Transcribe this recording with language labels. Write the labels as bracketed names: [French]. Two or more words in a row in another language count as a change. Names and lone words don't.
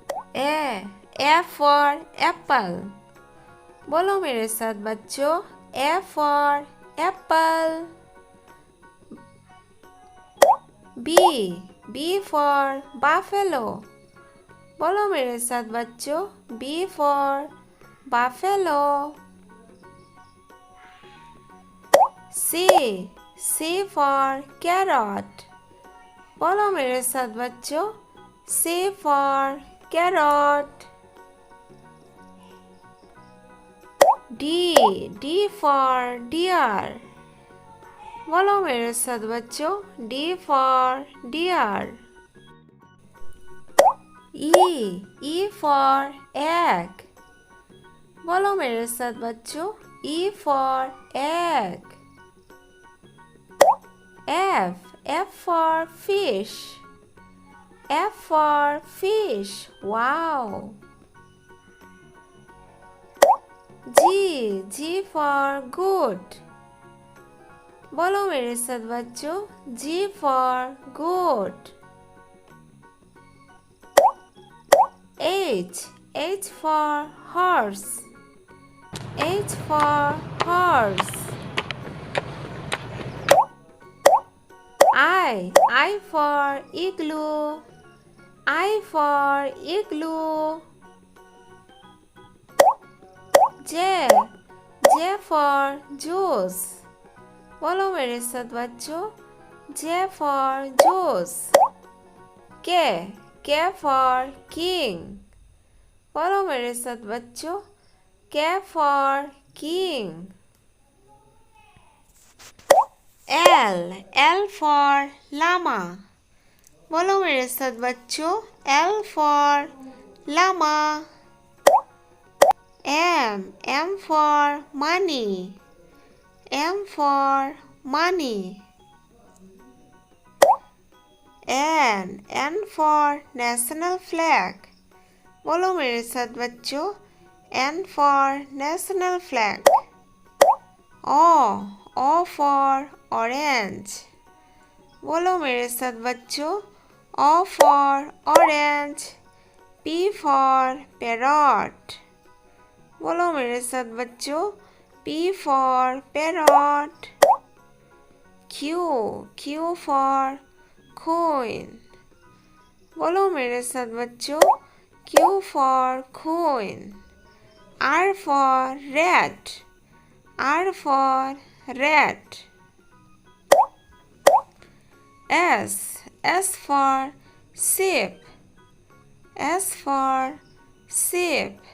[English] A for apple. [Hindi] बोलो मेरे साथ बच्चों, [English] A for apple. B for buffalo. [Hindi] बोलो मेरे साथ बच्चों, [English] B for buffalo. C for carrot. [Hindi] बोलो मेरे साथ बच्चों, [English] C for carrot. D for deer. [Hindi] बोलो मेरे साथ बच्चों, [English] D for deer. E for egg. [Hindi] बोलो मेरे साथ बच्चों, [English] E for egg. F for fish. F for fish. Wow. G for good. [Hindi] बोलो मेरे साथ बच्चों, [English] G for good. H for horse. H for horse. I for igloo. I for igloo. J for juice. [Hindi] बोलो मेरे साथ बच्चों, [English] J for juice. K for king. [Hindi] बोलो मेरे साथ बच्चों, [English] K for king. L for llama. [Hindi] बोलो मेरे साथ बच्चों, [English] L for llama. M for money. M for money. N for national flag. [Hindi] बोलो मेरे साथ बच्चों, [English] N for national flag. O for orange. [Hindi] बोलो मेरे साथ बच्चों, [English] O for orange. P for parrot. [Hindi] बोलो मेरे साथ बच्चों, [English] P for parrot. Q for queen. [Hindi] बोलो मेरे साथ बच्चों, [English] Q for queen. R for rat. R for rat. S for sheep. S for sheep.